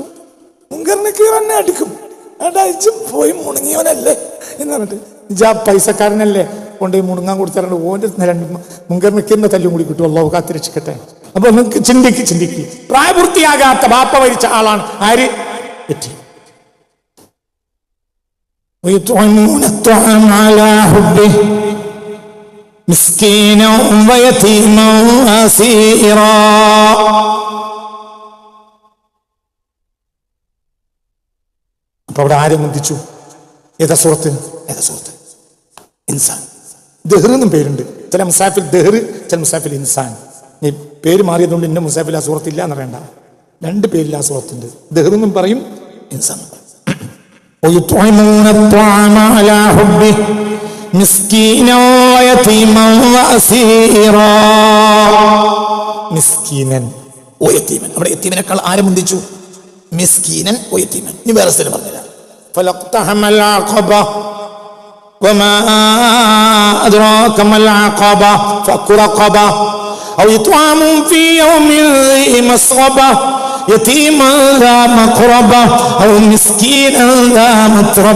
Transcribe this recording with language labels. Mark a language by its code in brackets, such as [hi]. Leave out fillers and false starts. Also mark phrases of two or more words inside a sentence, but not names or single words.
[ml] മുങ്കറിനൊക്കെ തന്നെ അടിക്കും. അടിച്ചും പോയി മുണങ്ങിയവനല്ലേ എന്ന് പറഞ്ഞിട്ട് ഇജാ പൈസക്കാരനല്ലേ കൊണ്ടുപോയി മുണങ്ങാൻ കൊടുത്താറുണ്ട്. ഓൻ്റെ 2 മുങ്കറിനൊക്കെ തല്ലും കൂടി കിട്ടും. അള്ളാഹു കാത്തിരക്ഷിക്കട്ടെ. അപ്പൊ നിങ്ങൾക്ക് ചിന്തിക്ക്. പ്രായപൂർത്തിയാകാത്ത ബാപ്പ മരിച്ച ആളാണ് ആര്? യതീം. [ar] ويطعمون الطعام على حبه مسكينا ويتيما واسيرا. [ml] അപ്പൊ അവിടെ ആരെ മുന്തിച്ചു? ഏതാ സൂറത്ത്? ഇൻസാൻ. ദഹ്ർ എന്നും പേരുണ്ട്. ചില മുസാഫിൽ ദഹ്ർ, ചില മുസാഫിൽ ഇൻസാൻ. ഈ പേര് മാറിയതുകൊണ്ട് ഇന്ന മുസാഫിൽ ആ സൂറത്തില്ല എന്ന് പറയണ്ട. 2 പേരിൽ ആ സൂറത്തുണ്ട്. ദഹ്ർ എന്നും പറയും, ഇൻസാൻ എന്നും പറയും. [ar] ويطعمون الطعام على حبه مسكينا ويتيما واسيرا. مسكينا ويتيما. [ml] അവിടെ യതീമിനേക്കാൾ ആരെ മുന്തിച്ചു? [ar] مسكينا ويتيما. [ml] ഇനി വേറെ സ്ഥലം പറഞ്ഞുതരാം. [ar] فلا اقتحم العقبة وما أدراك ما العقبة فك رقبة أو إطعام في يوم ذي مسغبة يتيما ذا مقربة أو مسكينا ذا متربة.